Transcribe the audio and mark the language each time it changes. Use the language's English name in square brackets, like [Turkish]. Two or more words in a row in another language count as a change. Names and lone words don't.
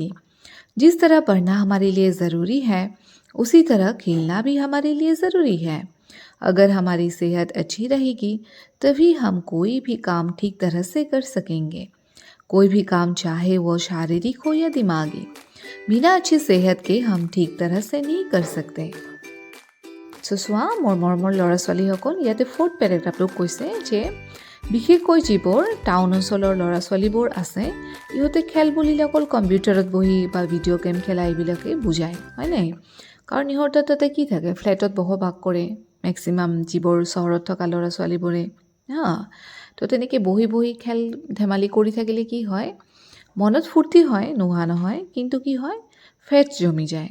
[Hindi] जिस तरह पढ़ना हमारे लिए ज़रूरी है, उसी तरह खेलना भी हमारे लिए ज़रूरी है। अगर हमारी सेहत अच्छी रहेगी, तभी हम कोई भी काम ठीक तरह से कर सकेंगे। कोई भी काम, चाहे वो शारीरिक हो या दिमागी, बिना अच्छी सेहत के हम ठीक तरह से नहीं कर सकते। [Assamese] চোৱা মোৰ মৰমৰ ল'ৰা ছোৱালীসকল, ইয়াতে [English] fourth paragraphটোক [Assamese] কৈছে যে বিশেষকৈ যিবোৰ টাউন অঞ্চলৰ ল'ৰা ছোৱালীবোৰ আছে, ইহঁতে খেল বুলিলে অকল কম্পিউটাৰত বহি বা [English] video game [Assamese] খেলা এইবিলাকে বুজায়, হয় নাই? কাৰণ ইহঁতৰ তাতে কি থাকে, ফ্লেটত বসবাস কৰে মেক্সিমাম যিবোৰ চহৰত থকা ল'ৰা ছোৱালীবোৰে, তো তেনেকৈ বহি বহি খেল ধেমালি কৰি থাকিলে কি হয়, মনত ফূৰ্তি হয়, নোহোৱা নহয়, কিন্তু কি হয়, ফেটছ জমি যায়।